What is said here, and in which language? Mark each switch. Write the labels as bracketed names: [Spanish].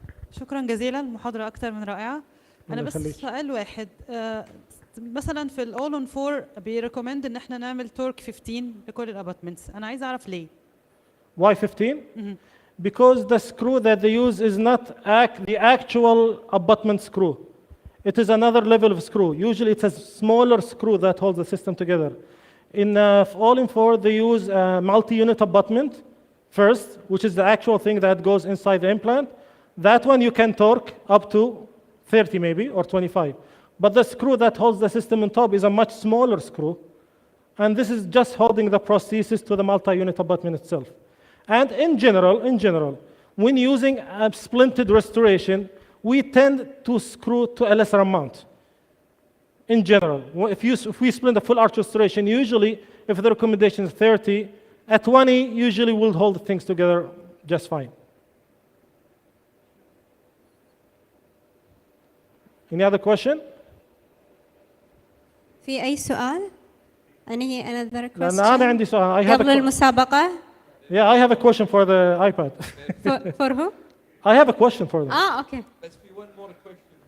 [Arabic] شكرا جزيلا، المحاضرة أكثر من رائعة. أنا الله بس يخليك. سؤال واحد، مثلا في الأول أون 4 بيريكومند إن إحنا نعمل تورك 15 لكل الأباتمنتس، أنا عايز أعرف ليه؟ [English] Why 15? Because the screw that they use is not the actual abutment screw. It is another level of screw. Usually it's a smaller screw that holds the system together. In all-in-4, they use a multi-unit abutment first, which is the actual thing that goes inside the implant. That one you can torque up to 30 maybe, or 25. But the screw that holds the system on top is a much smaller screw. And this is just holding the prosthesis to the multi-unit abutment itself. And in general, when using a splinted restoration, we tend to screw to a lesser amount. In general, if we splint a full arch restoration, usually if the recommendation is 30, at 20 usually we'll hold things together just fine. Any other question? [Arabic] في أي سؤال؟ [English] another [Arabic] لأن أنا عندي [English] question [Arabic] سؤال. قبل المسابقة. [English] Yeah, I have a question for the iPad. For who? I have a question for them. Okay. Let's be one more question.